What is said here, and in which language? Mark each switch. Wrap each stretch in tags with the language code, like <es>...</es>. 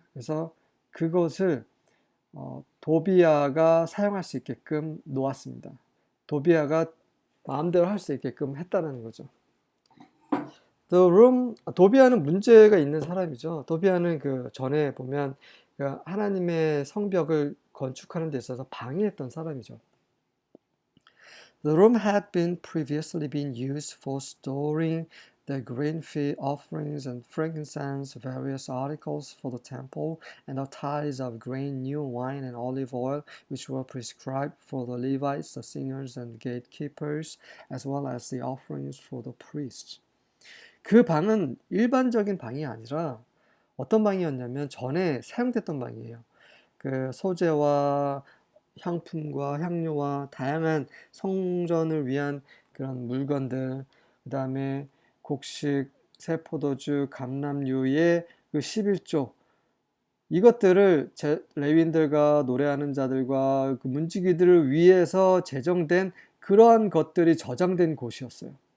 <ko>그래서 그것을 도비아가 사용할 수 있게끔 놓았습니다. 도비아가 마음대로 할 수 있게끔 했다는 거죠. 도비아는 문제가 있는 사람이죠. 도비아는 그 전에 보면 그 하나님의 성벽을 건축하는 데 있어서 방해했던 사람이죠.</ko> <en>The room had been previously been used for storing the grain fee offerings and frankincense, various articles for the temple, and the tithes of grain, new wine, and olive oil, which were prescribed for the Levites, the singers, and gatekeepers, as well as the offerings for the priests.</en> <ko>그 방은 일반적인 방이 아니라 어떤 방이었냐면 전에 사용됐던 방이에요. 그 소재와 향품과 향료와 다양한 성전을 위한 그런 물건들, 그 다음에 곡식, 새포도주, 감람류의 그 11조, 이것들을 레위인들과 노래하는 자들과 그 문지기들을 위해서 제정된 그러한 것들이 저장된 곳이었어요.</ko>